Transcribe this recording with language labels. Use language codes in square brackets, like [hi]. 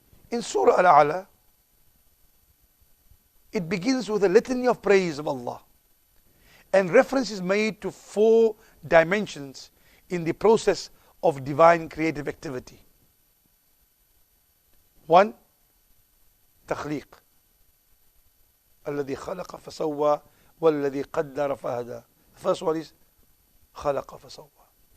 [en] In Surah Al-A'la, it begins with a litany of praise of Allah, and reference is made to 4 dimensions in the process of divine creative activity. 1. [ar] تخليق الذي خلق فسوى والذي قدر فهدى. [en] The first one is [ar] خلق فسوى.